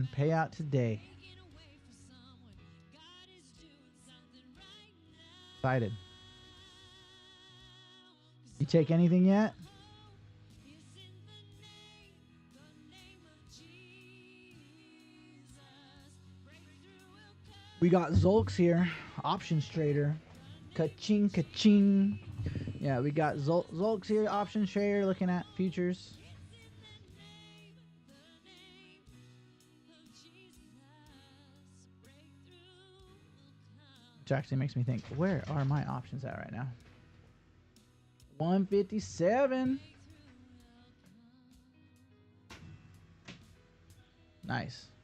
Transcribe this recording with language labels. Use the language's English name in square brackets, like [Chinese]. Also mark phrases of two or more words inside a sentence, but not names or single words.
[English] Payout today. Excited. You take anything yet? We got Zolks here, options trader. Ka-ching, ka-ching. Yeah, we got Zolks here, options trader, looking at futures. Which actually makes me think, where are my options at right now? 157. Nice.